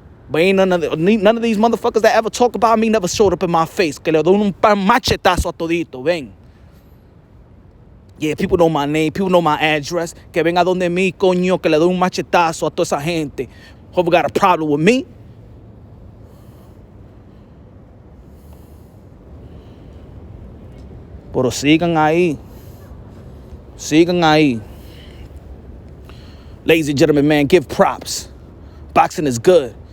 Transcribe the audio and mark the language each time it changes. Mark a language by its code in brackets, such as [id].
[en] But ain't none of these motherfuckers that ever talk about me never showed up in my face. [es] Que le doy un machetazo a todito, ven. [en] Yeah, people know my name, people know my address. [es] Que venga donde mí, coño, que le doy un machetazo a toda esa gente. [en] Hope you got a problem with me. [es] Pero sigan ahí. [en] Ladies and gentlemen, man, give props. Boxing is good.